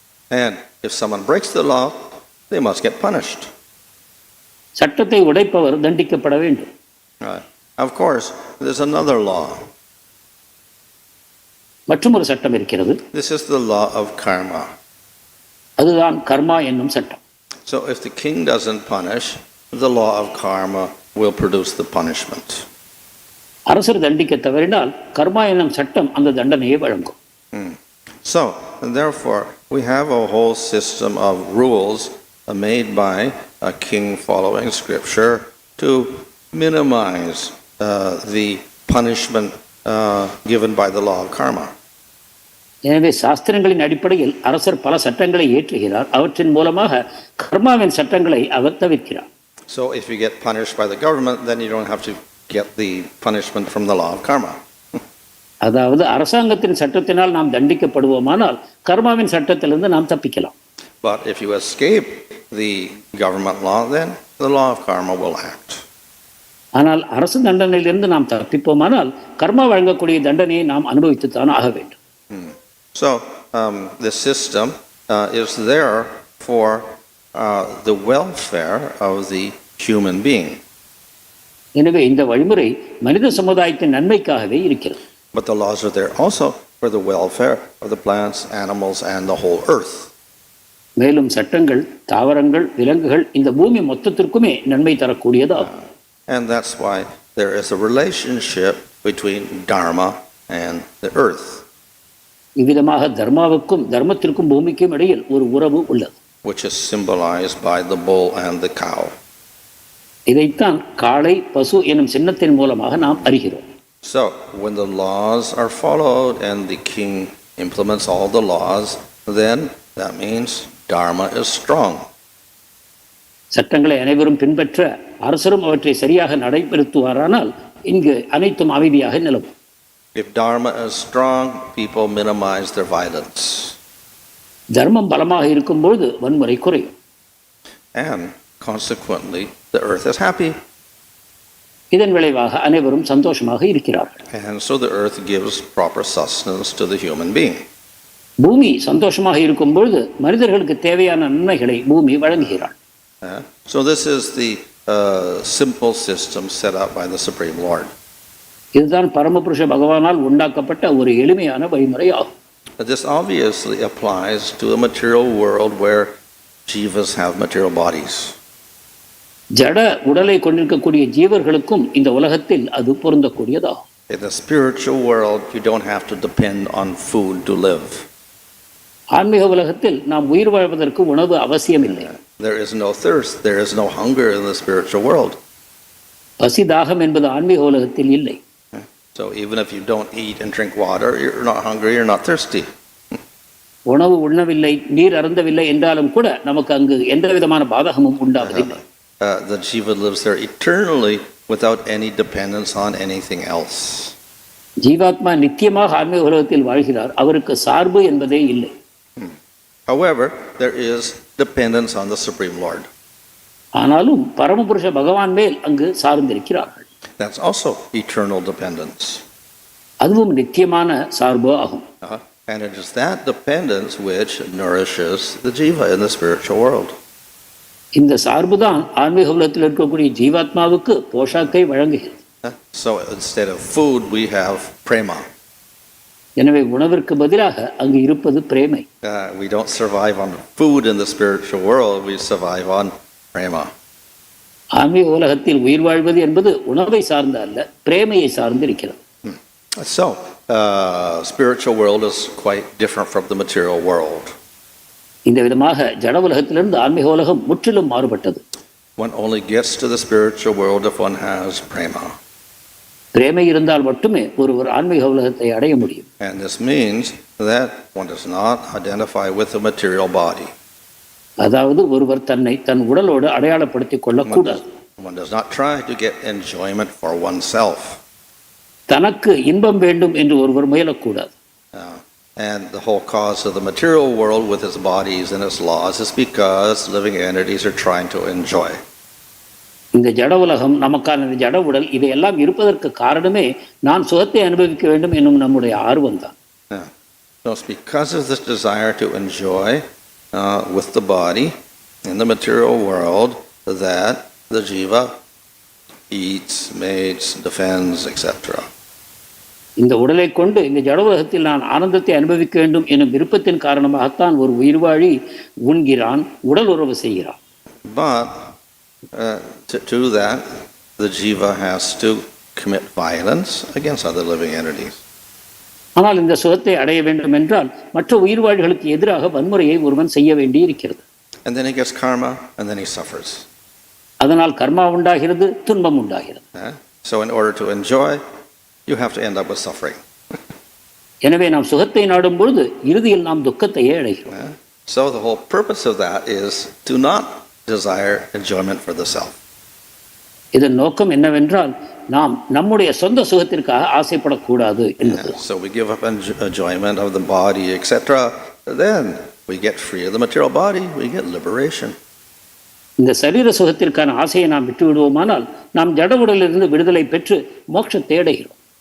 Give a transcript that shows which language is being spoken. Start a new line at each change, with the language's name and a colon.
English: And if someone breaks the law, they must get punished.
Tamil: சட்டத்தை உடைப்பவர் தண்டிக்கப்பட வேண்டும்.
English: Of course, there's another law.
Tamil: மற்றொரு சட்டம் இருக்கிறது.
English: This is the law of karma.
Tamil: அதுதான் கர்மா என்னும் சட்டம்.
English: So if the king doesn't punish, the law of karma will produce the punishment.
Tamil: அரசர் தண்டிக்க தவறினால் கர்மா என்னும் சட்டம் அந்த தண்டனையை வழங்கும்.
English: So and therefore we have a whole system of rules made by a king following scripture to minimize the punishment given by the law of karma.
Tamil: எனவே சாஸ்திரங்களின் அடிப்படையில் அரசர் பல சட்டங்களை இயற்றுகிறார். அவற்றின் மூலமாக கர்மாவின் சட்டங்களை அவர் தவிர்க்கிறார்.
English: So if you get punished by the government, then you don't have to get the punishment from the law of karma.
Tamil: அதாவது அரசாங்கத்தின் சட்டத்தினால் நாம் தண்டிக்கப்படுவோமானால் கர்மாவின் சட்டத்திலிருந்து நாம் தப்பிக்கலாம்.
English: But if you escape the government law, then the law of karma will act.
Tamil: ஆனால் அரசு தண்டனையிலிருந்து நாம் தப்பிப்போமானால் கர்மா வழங்கக்கூடிய தண்டனையை நாம் அனுபவித்துத்தான் ஆக வேண்டும்.
English: So the system is there for the welfare of the human being.
Tamil: எனவே இந்த வழிமுறை மனித சமுதாயத்தின் நன்மைக்காகவே இருக்கிறது.
English: But the laws are there also for the welfare of the plants, animals, and the whole earth.
Tamil: மேலும் சட்டங்கள் தாவரங்கள் விலங்குகள் இந்த பூமி மொத்தத்திற்குமே நன்மை தரக்கூடியதாகும்.
English: And that's why there is a relationship between dharma and the earth.
Tamil: இவ்விதமாக தர்மாவுக்கும் தர்மத்திற்கும் பூமிக்கும் இடையில் ஒரு உறவு உள்ளது.
English: Which is symbolized by the bull and the cow.
Tamil: இதைத்தான் காளை பசு எனும் சின்னத்தின் மூலமாக நாம் அறிகிறோம்.
English: So when the laws are followed and the king implements all the laws, then that means dharma is strong.
Tamil: சட்டங்களை அனைவரும் பின்பற்ற அரசரும் அவற்றை சரியாக நடைபெறுத்துவாரானால் இங்கு அனைத்தும் அமைதியாக நிலவும்.
English: If dharma is strong, people minimize their violence.
Tamil: தர்மம் பலமாக இருக்கும்போது வன்முறை குறையும்.
English: And consequently, the earth is happy.
Tamil: இதன் விளைவாக அனைவரும் சந்தோஷமாக இருக்கிறார்கள்.
English: And so the earth gives proper sustenance to the human being.
Tamil: பூமி சந்தோஷமாக இருக்கும்போது மனிதர்களுக்கு தேவையான நன்மைகளை பூமி வழங்குகிறாள்.
English: So this is the simple system set up by the Supreme Lord.
Tamil: இதுதான் பரமபுருஷ பகவானால் உண்டாக்கப்பட்ட ஒரு எளிமையான வழிமுறை ஆகும்.
English: This obviously applies to a material world where jivas have material bodies.
Tamil: ஜட உடலை கொண்டிருக்கக்கூடிய ஜீவர்களுக்கும் இந்த உலகத்தில் அது பொருந்தக்கூடியதாகும்.
English: In the spiritual world, you don't have to depend on food to live.
Tamil: ஆன்மீக உலகத்தில் நாம் உயிர் வாழ்வதற்கு உணவு அவசியமில்லை.
English: There is no thirst, there is no hunger in the spiritual world.
Tamil: பசி தாகம் என்பது ஆன்மீக உலகத்தில் இல்லை.
English: So even if you don't eat and drink water, you're not hungry, you're not thirsty.
Tamil: உணவு உண்ணவில்லை நீர் அருந்தவில்லை என்றாலும் கூட நமக்கு அங்கு எந்த விதமான பாதகமும் உண்டாவதில்லை.
English: The jiva lives there eternally without any dependence on anything else.
Tamil: ஜீவாத்மா நித்தியமாக ஆன்மீக உலகத்தில் வாழ்கிறார், அவருக்கு சார்பு என்பதே இல்லை.
English: However, there is dependence on the Supreme Lord.
Tamil: ஆனாலும் பரமபுருஷ பகவான் மேல் அங்கு சார்ந்திருக்கிறார்கள்.
English: That's also eternal dependence.
Tamil: அதுவும் நித்தியமான சார்பு ஆகும்.
English: And it is that dependence which nourishes the jiva in the spiritual world.
Tamil: இந்த சார்பு தான் ஆன்மீக உலகத்தில் இருக்கக்கூடிய ஜீவாத்மாவுக்கு போஷாக்கை வழங்குகிறது.
English: So instead of food, we have prema.
Tamil: எனவே உணவிற்கு பதிலாக அங்கு இருப்பது பிரேமை.
English: We don't survive on food in the spiritual world, we survive on prema.
Tamil: ஆன்மீக உலகத்தில் உயிர் வாழ்வது என்பது உணவை சார்ந்த அல்ல, பிரேமையை சார்ந்து இருக்கிறது.
English: So, spiritual world is quite different from the material world.
Tamil: இந்த விதமாக ஜட உலகத்திலிருந்து ஆன்மீக உலகம் முற்றிலும் மாறுபட்டது.
English: One only gets to the spiritual world if one has prema.
Tamil: பிரேமை இருந்தால் மட்டுமே ஒருவர் ஆன்மீக உலகத்தை அடைய முடியும்.
English: And this means that one does not identify with the material body.
Tamil: அதாவது ஒருவர் தன்னை தன் உடலோடு அடையாளப்படுத்திக் கொள்ளக்கூடாது.
English: One does not try to get enjoyment for oneself.
Tamil: தனக்கு இன்பம் வேண்டும் என்று ஒருவர் முயலக்கூடாது.
English: And the whole cause of the material world with its bodies and its laws is because living entities are trying to enjoy.
Tamil: இந்த ஜட உலகம், நமக்கான இந்த ஜட உடல், இதையெல்லாம் இருப்பதற்கு காரணமே நான் சுகத்தை அனுபவிக்க வேண்டும் என்னும் நம்முடைய ஆர்வம் தான்.
English: So it's because of this desire to enjoy with the body in the material world that the jiva eats, mates, defends, etc.
Tamil: இந்த உடலை கொண்டு இந்த ஜட உலகத்தில் நான் ஆனந்தத்தை அனுபவிக்க வேண்டும் எனும் விருப்பத்தின் காரணமாகத்தான் ஒரு உயிர்வாழி உண்கிறான், உடல் உறவு செய்கிறான்.
English: But to do that, the jiva has to commit violence against other living entities.
Tamil: ஆனால் இந்த சுகத்தை அடைய வேண்டும் என்றால் மற்ற உயிர்வாழிகளுக்கு எதிராக வன்முறையை ஒருவன் செய்ய வேண்டி இருக்கிறது.
English: And then he gets karma and then he suffers.
Tamil: அதனால் கர்மா உண்டாகிறது, துன்பம் உண்டாகிறது.
English: So in order to enjoy, you have to end up with suffering.
Tamil: எனவே நாம் சுகத்தை நாடும் பொழுது இறுதியில் நாம் துக்கத்தையே அடைகிறோம்.
English: So the whole purpose of that is to not desire enjoyment for the self.
Tamil: இதன் நோக்கம் என்னவென்றால் நாம் நம்முடைய சொந்த சுகத்திற்காக ஆசைப்படக்கூடாது என்பது.
English: So we give up enjoyment of the body, etc. Then we get free of the material body, we get liberation.
Tamil: இந்த சரீர சுகத்திற்கான ஆசையை நாம் விட்டு விடுவோமானால் நாம் ஜட உடலிலிருந்து விடுதலை பெற்று மோட்சத்தை அடைகிறோம்.